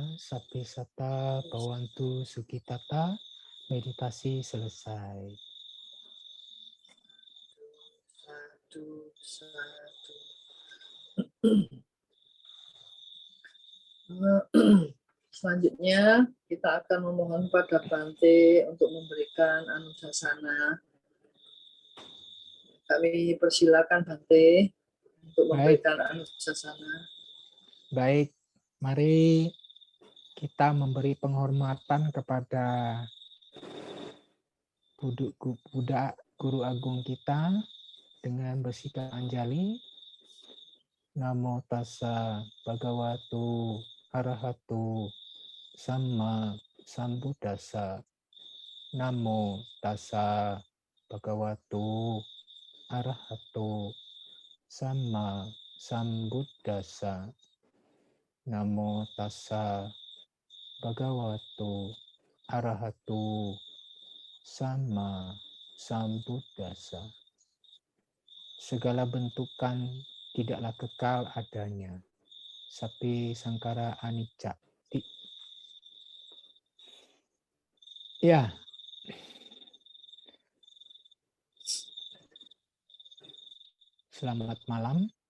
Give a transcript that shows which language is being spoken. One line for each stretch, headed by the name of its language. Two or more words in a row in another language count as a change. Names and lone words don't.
Pali: Sapi sata bawantu sukitata.
Indonesian: Meditasi selesai. Satu, satu. Selanjutnya kita akan memohon pada Bante untuk memberikan anusasana. Kami persilakan Bante untuk memberikan anusasana. Baik, mari kita memberi penghormatan kepada Buddha Guru Agung kita dengan bersikap anjali.
Pali: Namo tassa bhagavato arahato sama sambuddhassa. Namo tassa bhagavato arahato sama sambuddhassa. Namo tassa bhagavato arahato sama sambuddhassa.
Indonesian: Segala bentukan tidaklah kekal adanya.
Pali: Sapi sangkara anicca. Ya.
Indonesian: Selamat malam.